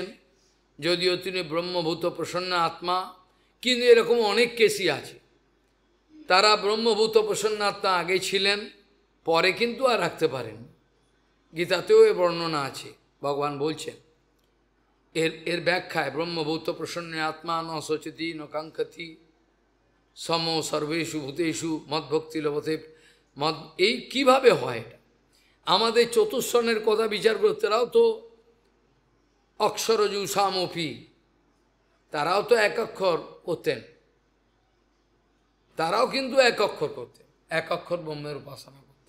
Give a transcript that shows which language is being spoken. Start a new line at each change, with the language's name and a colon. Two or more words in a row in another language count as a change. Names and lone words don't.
Bangla: যদিও তিনি
Sanskrit: ব্রহ্মভূত প্রসন্ন আত্মা,
Bangla: কিন্তু এরকম অনেক কেসই আছে, তারা
Sanskrit: ব্রহ্মভূত প্রসন্ন আত্মা
Bangla: আগে ছিলেন, পরে কিন্তু আর রাখতে পারেন। গীতাতেও এ বর্ণনা আছে, ভগবান বলছেন এর ব্যাখ্যায়,
Sanskrit: ব্রহ্মভূত প্রসন্ন আত্মা ন শোচতি ন কাঙ্ক্ষতি সম সর্বেষু ভূতেষু মদ্ভক্তি লভতে মদ।
Bangla: এই কীভাবে হয় এটা? আমাদের চতুর্ষণের কথা বিচার করতে, তারাও তো অক্ষরজু সামপি, তারাও তো এক অক্ষর করতেন, তারাও কিন্তু এক অক্ষর করতেন, এক অক্ষর ব্রহ্মের উপাসনা করতেন।